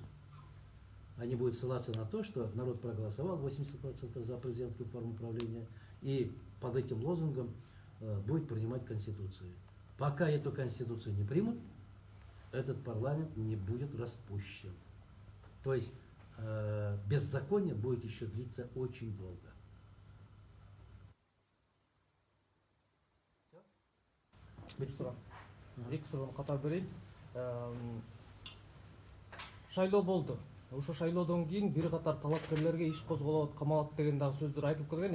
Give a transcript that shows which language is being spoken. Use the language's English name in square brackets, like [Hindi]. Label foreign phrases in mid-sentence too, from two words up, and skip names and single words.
[Russian] Они будут ссылаться на то, что народ проголосовал 80% за президентскую форму правления, и под этим лозунгом будет принимать Конституцию. Пока эту Конституцию не примут, этот парламент не будет распущен. То есть беззаконие будет еще длиться очень долго. [Kyrgyz] Бир суроо. Эки суроону катар берейин. Шайлоо болду. ошо шайлоодон кийин бир катар талапкерлерге иш козголот, камалат деген дагы сөздөр айтылып келген.